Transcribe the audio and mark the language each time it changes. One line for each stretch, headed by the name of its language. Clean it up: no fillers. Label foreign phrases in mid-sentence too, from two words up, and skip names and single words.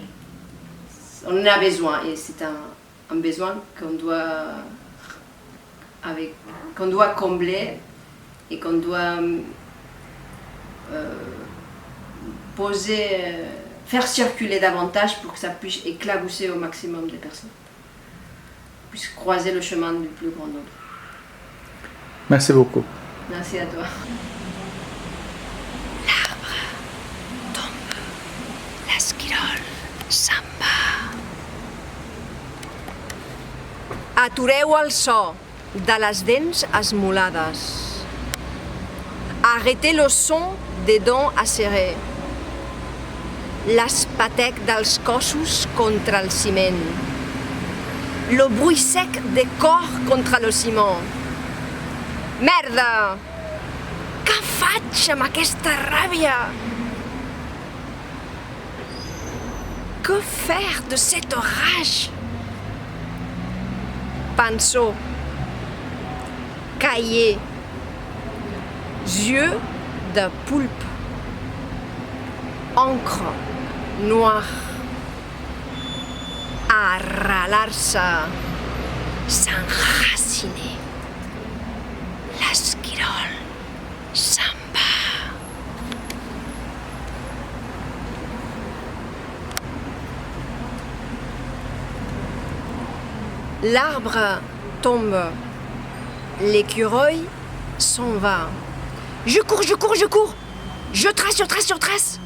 French: On en a besoin, et c'est un besoin qu'on doit combler et qu'on doit faire circuler davantage pour que ça puisse éclabousser au maximum de personnes, puisse croiser le chemin du plus grand nombre. Merci beaucoup. Merci à toi. L'arbre tombe,
Catalan: l'esquirol se'n va. Atureu el so de les dents esmolades.
French: Arrêtez le son des dents acérées.
Catalan: L'espatec dels cossos contra el ciment.
French: Le bruit sec des corps contre le ciment.
Catalan: Merda! Què faig amb aquesta ràbia?
French: Que faire de cette rage? Pinceau, cahier, yeux de poulpe, encre noire, arralar-se, s'enraciner.
Catalan: L'esquirol se'n va.
French: L'arbre tombe, l'écureuil s'en va. Je cours, je cours, je cours. Je trace, je trace, je trace.